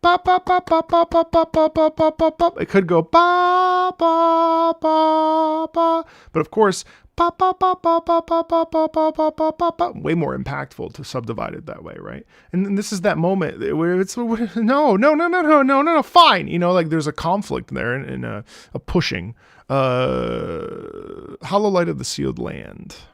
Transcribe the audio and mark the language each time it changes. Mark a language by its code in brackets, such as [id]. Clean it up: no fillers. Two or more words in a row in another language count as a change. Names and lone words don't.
[en] It could go ba ba ba ba, but of course, way more impactful to subdivide it that way, right? And then this is that moment where it's no, fine. You know, like there's a conflict there and a pushing. Hollow Light of the Sealed Land.